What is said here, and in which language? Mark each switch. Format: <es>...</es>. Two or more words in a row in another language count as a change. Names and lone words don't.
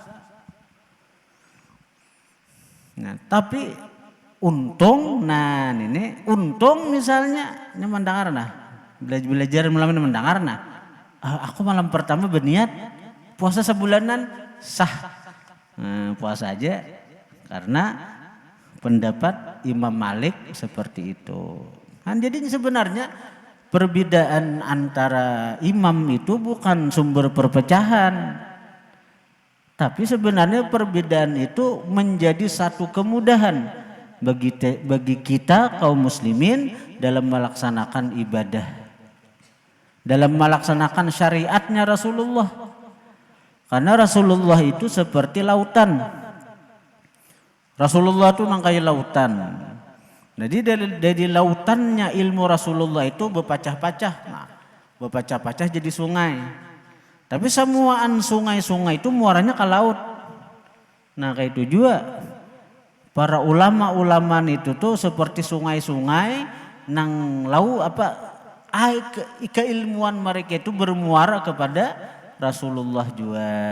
<id>Nah, tapi untung misalnya ini mendengar nah, belajar malam ini mendengar nah. Aku malam pertama berniat puasa sebulanan sah. Puasa aja karena pendapat Imam Malik seperti itu. Nah, jadi sebenarnya perbedaan antara imam itu bukan sumber perpecahan. Tapi sebenarnya perbedaan itu menjadi satu kemudahan bagi kita kaum muslimin dalam melaksanakan ibadah. Dalam melaksanakan syariatnya Rasulullah. Karena Rasulullah itu seperti lautan. Rasulullah itu nangkai lautan. Jadi dari lautannya ilmu Rasulullah itu berpecah-pecah. Nah, berpecah-pecah jadi sungai. Tapi semuaan sungai-sungai itu muaranya ke laut. Nah kayak itu juga para ulama-ulama itu tuh seperti sungai-sungai nang keilmuan mereka itu bermuara kepada Rasulullah juga.</id>